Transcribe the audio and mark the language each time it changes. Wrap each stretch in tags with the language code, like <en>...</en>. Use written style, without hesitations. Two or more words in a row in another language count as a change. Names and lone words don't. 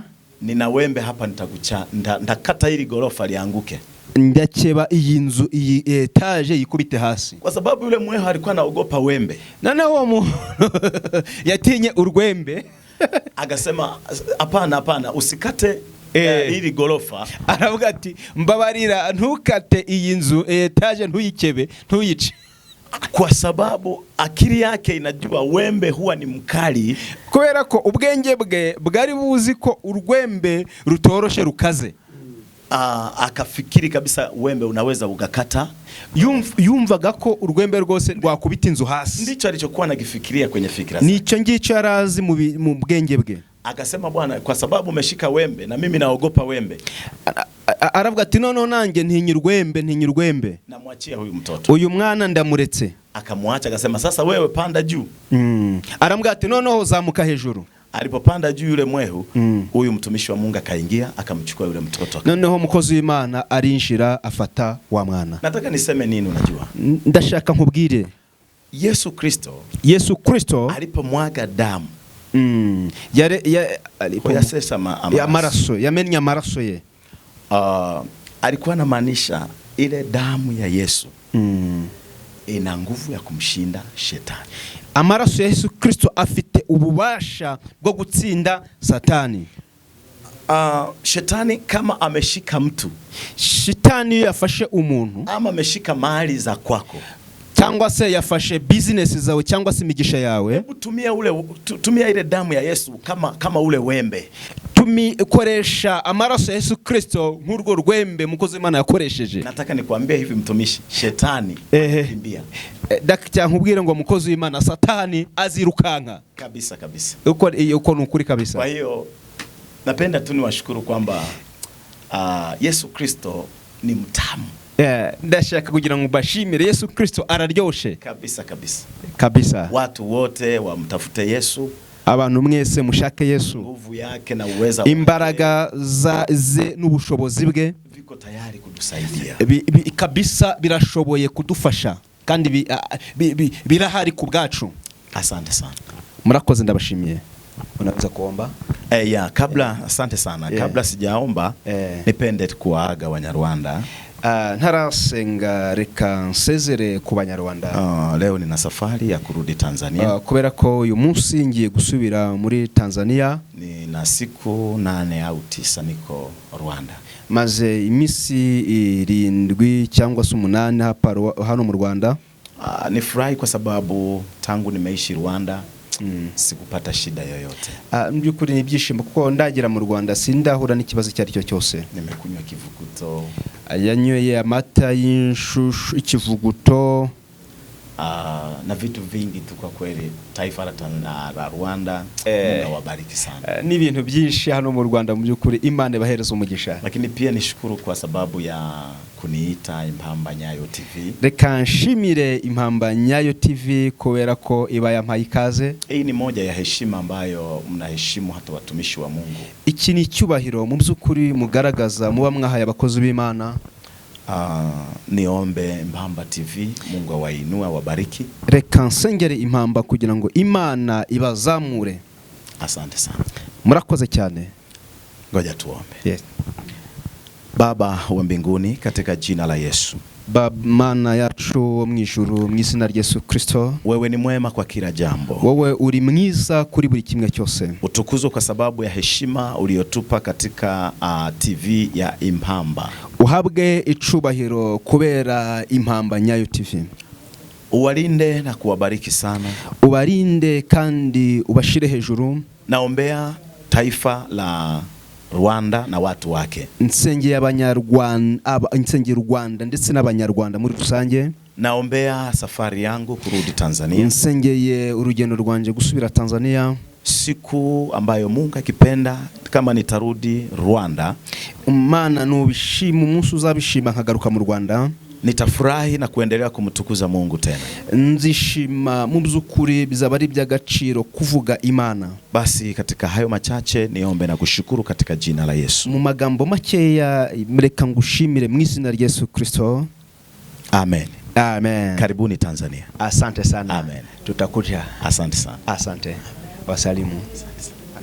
<sw>nina wembe hapa ndakata hili gorofa lianguke.</sw> <rw>Ndakeba iyi nzu iyi etage yikubite hasi.</rw> <sw>Kwa sababu yule mweho alikuwa anaogopa wembe.</sw> <rw>None uwo yatinye urwembe.</rw> <sw>Akasema hapana usikate ili gorofa.</sw> <rw>Aravuga ati mbabarira ntukate iyi nzu etage ntuyikebe ntuyice,</rw> <sw>kwa sababu akili yake inajua wembe huwa ni mkali,</sw> <rw>kubera ko ubwenge bwe bwari buzi ko urwembe rutoroshe rukaze.</rw> <sw>Akafikiri kabisa wembe unaweza ugakata.</sw> <rw>Yumvaga ko urwembe rwose rwakubita inzu hasi.</rw> <sw>Ndicho alichokuwa anakifikiria kwenye fikra zake.</sw> <rw>Nico ngico yarazi mu bwenge bwe.</rw> <sw>Akasema Bwana, kwa sababu umeshika wembe na mimi naogopa wembe.</sw> <rw>Aravuga ati no nanjye ntinya urwembe.</rw> <sw>Namwachia huyu mtoto.</sw> <rw>Uyu mwana ndamuretse.</rw> <sw>Akamwacha akasema sasa wewe panda juu.</sw> <rw>Aravuga ati noneho zamuka hejuru.</rw> <sw>Alipopanda juu yule mwehu, huyu mtumishi wa Mungu akaingia akamchukua yule mtoto.</sw> <rw>Noneho mukozi w'Imana arinjira afata wa mwana.</rw> <sw>Nataka niseme nini unajua?</sw> <rw>Ndashaka nkubwire</rw> <sw>Yesu Kristo alipomwaga damu,</sw> <rw>yamennye amaraso ye,</rw> <sw>alikuwa anamaanisha ile damu ya Yesu ina nguvu ya kumshinda shetani.</sw> <rw>Amaraso ya Yesu Kristo afite ububasha bwo gutsinda Satani.</rw> <sw>Shetani kama ameshika mtu,</sw> <rw>shetani yafashe umuntu,</rw> <sw>ama ameshika mali za kwako,</sw> <rw>cyangwa se yafashe business zawe cyangwa se imigisha yawe,</rw> <sw>hebu tumia ile damu ya Yesu kama ule wembe.</sw> <rw>Koresha amaraso ya Yesu Kristo nk'urwo rwembe mukozi w'Imana yakoresheje.</rw> <sw>Nataka nikwambie hivi mtumishi, shetani kimbia.</sw> <rw>Ndacyakubwira ngo mukozi w'Imana Satani azirukanka kabisa. Uko nukuri kabisa.</rw> <sw>Kwa hiyo napenda tu niwashukuru kwamba Yesu Kristo ni mtamu.</sw> <rw>Ndashaka kugira ngo bashimire Yesu Kristo araryoshe</rw> <sw>kabisa. Watu wote wamtafute Yesu.</sw> <rw>Abantu mwese mushake Yesu.</rw> <sw>Nguvu yake na uweza,</sw> <rw>imbaraga ze n'ubushobozi bwe</rw> <sw>biko tayari kudusaidia.</sw> <rw>Kabisa birashoboye kudufasha kandi birahari ku bwacu.</rw> <sw>Asante sana.</sw> <rw>Murakoze, ndabashimiye.</rw> <sw>Unaweza kuomba? Asante sana. Kabla sijaomba, nipende kuwaaga Wanyarwanda.</sw> <rw>Ntarasenga reka nsezere ku Banyarwanda.</rw> <sw>Leo nina safari ya kurudi Tanzania.</sw> <rw>Kubera ko uyu munsi ngiye gusubira muri Tanzania.</rw> <sw>Nina siku 8 au 9 niko Rwanda.</sw> <rw>Maze imisi 7 cyangwa 8 hano mu Rwanda.</rw> <sw>Nifurahi kwa sababu tangu nimeishi Rwanda sikupata shida yoyote.</sw> <rw>Mbyukuri ni byishimo kuko ndagira mu Rwanda sindahura n'ikibazo cyari cyo cyose.</rw> <sw>Nimekunywa kivuguto,</sw> <rw>yanyoye amata y'inshushu, ikivuguto,</rw> <sw>na vitu vingi tu kwa kweli. Taifa la Rwanda, Mungu awabariki sana.</sw> <rw>Ni ibintu byinshi hano mu Rwanda mu byukuri, Imana ibahereza umugisha.</rw> <sw>Lakini pia nishukuru kwa sababu ya kuniita Impamba Nyayo TV.</sw> <rw>Reka nshimire Impamba Nyayo TV kubera ko iba yampaye ikaze.</rw> <sw>Hii ni moja ya heshima ambayo mnaheshimu hata watumishi wa Mungu.</sw> <rw>Iki ni cyubahiro mu byukuri mugaragaza muba mwahaye abakozi b'Imana.</rw> <sw>Niombe Impamba TV, Mungu awainue, awabariki.</sw> <rw>Reka nsengere Impamba kugira ngo Imana ibazamure.</rw> <sw>Asante sana.</sw> <rw>Murakoze cyane.</rw> <sw>Ngoja tuombe.</sw> <en>Yes.</en> <sw>Baba wa mbinguni, katika jina la Yesu.</sw> <rw>Baba Mana yacu mu ijuru, mu izina rya Yesu Kristo,</rw> <sw>wewe ni mwema kwa kila jambo.</sw> <rw>Wowe uri mwiza kuri buri kimwe cyose.</rw> <sw>Utukuzwe kwa sababu ya heshima uliyotupa katika TV ya Impamba.</sw> <rw>Uhabwe icubahiro kubera Impamba Nyayo TV.</rw> <sw>Uwalinde na kuwabariki sana.</sw> <rw>Ubarinde kandi ubashire hejuru.</rw> <sw>Naombea taifa la Rwanda na watu wake.</sw> <rw>Nsengeye Abanyarwanda, nsengeye Rwanda ndetse n'Abanyarwanda muri rusange.</rw> <sw>Naombea safari yangu kurudi Tanzania.</sw> <rw>Nsengeye urugendo rwanje gusubira Tanzania.</rw> <sw>Siku ambayo Mungu akipenda, kama nitarudi Rwanda,</sw> <rw>Imana nubishima, umunsi uzabishima nkagaruka mu Rwanda,</rw> <sw>nitafurahi na kuendelea kumtukuza Mungu tena.</sw> <rw>Nzishima mu byukuri, bizaba ari by'agaciro kuvuga Imana.</rw> <sw>Basi katika hayo machache niombe na kushukuru katika jina la Yesu.</sw> <rw>Mu magambo makeya mreka ngushimire mu izina rya Yesu Kristo. Amen. Amen.</rw> <sw>Karibuni Tanzania. Asante sana. Amen. Tutakuja. Asante sana. Asante. Wasalimu.</sw>